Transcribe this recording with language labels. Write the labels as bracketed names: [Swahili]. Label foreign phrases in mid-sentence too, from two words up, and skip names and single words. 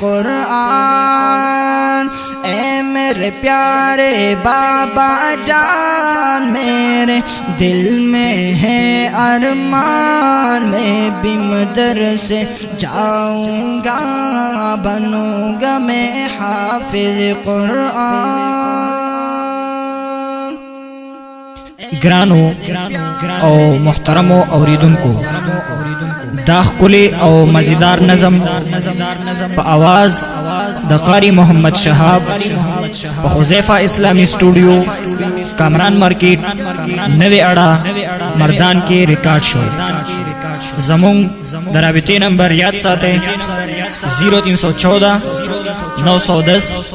[Urdu] قرآن اے میرے پیارے بابا جان میرے دل میں ہے ارمان میں بھی مدرسے جاؤں گا بنوں گا میں حافظ قرآن [Pashto] گرانو او محترمو اوریدونکو دا ښکلی او مزیدار نظم په آواز د قاری محمد شهاب په حذیفه اسلامی سټوډیو کامران مارکیټ نوی اډا مردان کې ریکارډ شو زمون د رابطې نمبر یاد ساتئ 0314 910